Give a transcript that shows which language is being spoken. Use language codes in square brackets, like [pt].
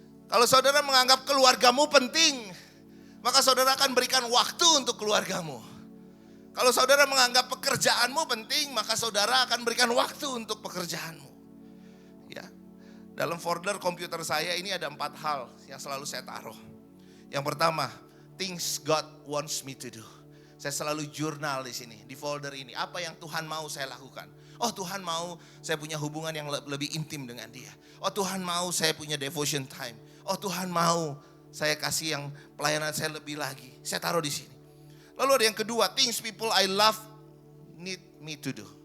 [id] Kalau saudara menganggap keluargamu penting, maka saudara akan berikan waktu untuk keluargamu. Kalau saudara menganggap pekerjaanmu penting, maka saudara akan berikan waktu untuk pekerjaanmu. Ya. Dalam folder komputer saya ini ada 4 hal yang selalu saya taruh. Yang pertama, [en] things God wants me to do. [id] Saya selalu jurnal di sini, di folder ini. Apa yang Tuhan mau saya lakukan? Oh Tuhan mau saya punya hubungan yang lebih intim dengan dia. Oh Tuhan mau saya punya devotion time. Oh Tuhan mau saya kasih yang pelayanan saya lebih lagi. Saya taruh di sini. Lalu ada yang kedua, [en] things people I love need me to do.